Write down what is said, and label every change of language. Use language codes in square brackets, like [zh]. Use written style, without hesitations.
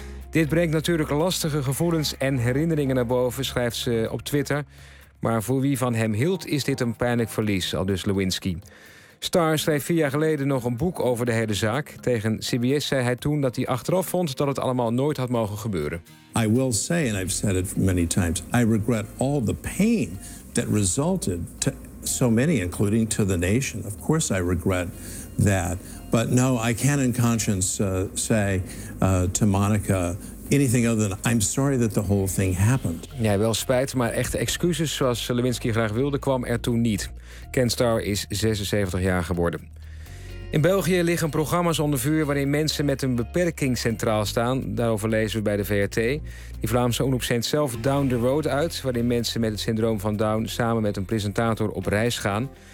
[nl] Dit brengt natuurlijk lastige gevoelens en herinneringen naar boven, schrijft ze op Twitter. Maar voor wie van hem hield, is dit een pijnlijk verlies, aldus Lewinsky. Starr schreef 4 jaar geleden nog een boek over de hele zaak. Tegen CBS zei hij toen dat hij achteraf vond dat het allemaal nooit had mogen gebeuren. [en] I will say, and I've said it many times, I regret all the pain that resulted to so many, including to the nation. Of course I regret that. But no, I can in conscience say to Monica anything other than I'm sorry that the whole thing happened. [nl] Ja, wel spijt, maar echte excuses zoals Lewinsky graag wilde kwam er toen niet. Ken Starr is 76 jaar geworden. In België liggen programma's onder vuur waarin mensen met een beperking centraal staan. Daarover lezen we bij de VRT. Die Vlaamse omroep zendt zelf Down the Road uit, waarin mensen met het syndroom van Down samen met een presentator op reis gaan.